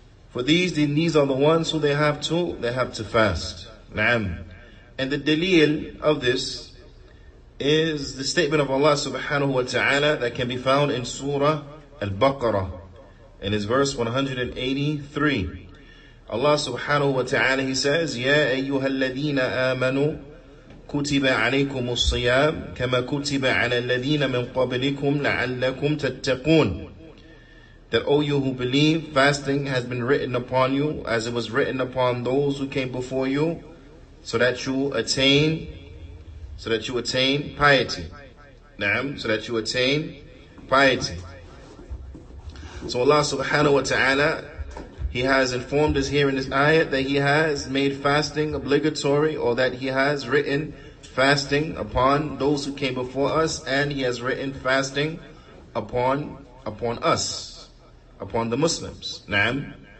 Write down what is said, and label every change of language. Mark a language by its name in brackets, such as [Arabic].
[English] For these are the ones who they have to fast. Naam. And the dalil of this is the statement of Allah subhanahu wa ta'ala that can be found in Surah Al-Baqarah, in His verse 183. Allah subhanahu wa ta'ala, He says, [Arabic] Ya ayyuha alladhina amanu كتب عليكم الصيام كما كتب على الذين من قبلكم لعلكم تتقون. [English] That, O you who believe, fasting has been written upon you as it was written upon those who came before you, so that you attain piety. Naam, so that you attain piety. So Allah subhanahu wa ta'ala, He has informed us here in this ayat that He has made fasting obligatory, or that He has written fasting upon those who came before us, and He has written fasting upon us, upon the Muslims. Naam.